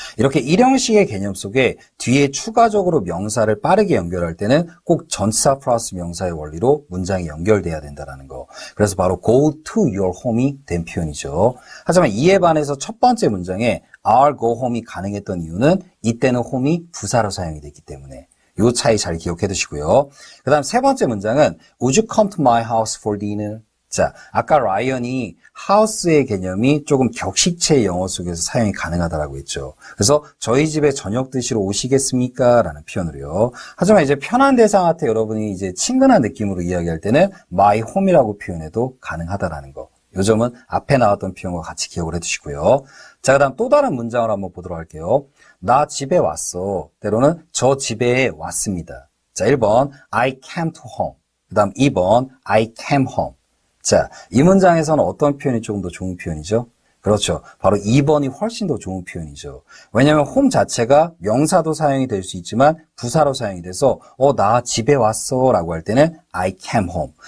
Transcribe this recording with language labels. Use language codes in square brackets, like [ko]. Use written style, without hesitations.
[ko] 이렇게 일형식의 개념 속에 뒤에 추가적으로 명사를 빠르게 연결할 때는 꼭 전치사 플러스 명사의 원리로 문장이 연결돼야 된다는 거. 그래서 바로 [en] go to your home [ko] 이 된 표현이죠. 하지만 이에 반해서 첫 번째 문장에 [en] I'll go home [ko] 이 가능했던 이유는 이때는 home이 부사로 사용이 됐기 때문에. 이 차이 잘 기억해 두시고요. 그 다음 세 번째 문장은 [en] Would you come to my house for dinner? [ko] 자, 아까 라이언이 house의 개념이 조금 격식체의 영어 속에서 사용이 가능하다라고 했죠. 그래서 저희 집에 저녁 드시러 오시겠습니까? 라는 표현으로요. 하지만 이제 편한 대상한테 여러분이 이제 친근한 느낌으로 이야기할 때는 [en] my home [ko] 이라고 표현해도 가능하다라는 거. 요 점은 앞에 나왔던 표현과 같이 기억을 해두시고요. 자, 그 다음 또 다른 문장을 한번 보도록 할게요. 나 집에 왔어. 때로는 저 집에 왔습니다. 자, 1번 [en] I came to home. [ko] 그 다음 2번 [en] I came home. [ko] 자, 이 문장에서는 어떤 표현이 조금 더 좋은 표현이죠? 그렇죠. 바로 2번이 훨씬 더 좋은 표현이죠. 왜냐하면 home 자체가 명사도 사용이 될 수 있지만 부사로 사용이 돼서 나 집에 왔어 라고 할 때는 [en] I came home.